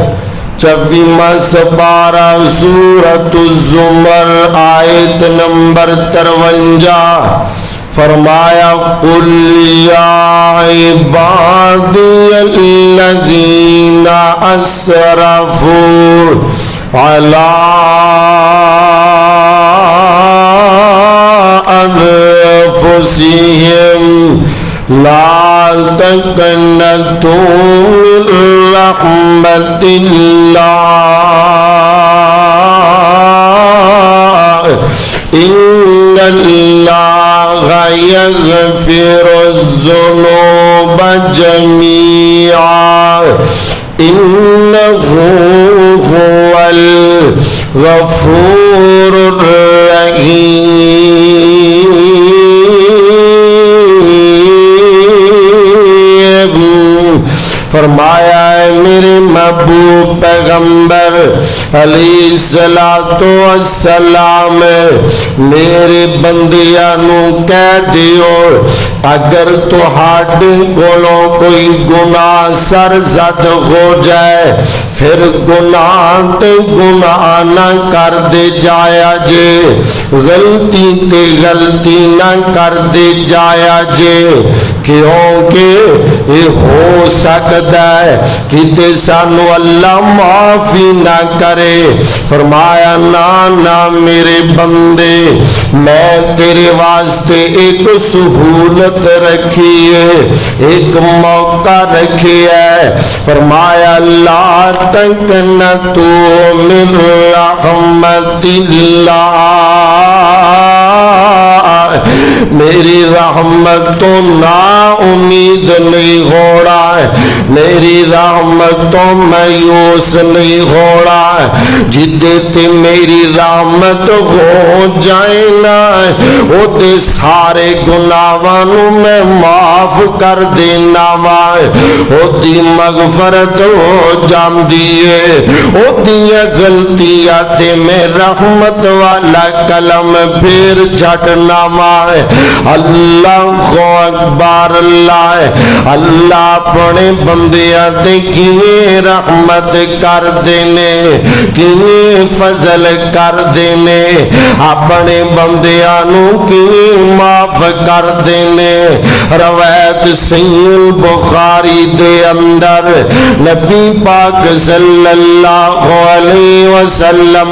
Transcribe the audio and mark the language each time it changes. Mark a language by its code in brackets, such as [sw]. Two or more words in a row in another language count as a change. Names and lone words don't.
[pa] 24واں سپارہ سورۃ الزمر آیت نمبر 53، فرمایا [ar] قل یا عبادی الذین اسرفوا علی انفسهم لا تقنطوا من رحمت اللہ ان اللہ یغفر الذنوب جميعا انه هو غفور رحیم۔ [pa] فرمایا ہے میرے محبوب پیغمبر [ar] علیہ السلام [pa] میرے بندیاں نو کہہ دیو اگر تہاڈے کولوں کوئی گناہ سرزد ہو جائے پھر گناہ تے گناہ نہ کر دے جایا جے، غلطی تے غلطی نہ کر دے جایا جے، کیونکہ یہ ہو سکتا ہے کہ سانو اللہ معافی نہ کرے۔ فرمایا نا میرے بندے میں تیرے واسطے ایک سہولت رکھی ہے، ایک موقع رکھی ہے۔ فرمایا [ar] لا تقنطوا من رحمت اللہ، [pa] میری رحمت تو نا امید نہیں ہونا ہے، میری رحمت تو مایوس نہیں ہونا ہے۔ جدے تے میری رحمت ہو جائے نا او دے سارے گناہاں نو میں معاف کر دینا وا، او دی مغفرت ہو جاندی ہے، او دیاں غلطیاں تے میں رحمت والا کلم پھر چھٹنا وا۔ [ar] اللہ اکبر، [pa] اللہ اپنے بندیاں تے کیویں رحمت کر دینے، کیویں فضل کر دینے، اپنے بندیاں نو کیویں معاف کر دینے۔ روایت صحیح بخاری دے اندر نبی پاک [ar] صلی اللہ علیہ وسلم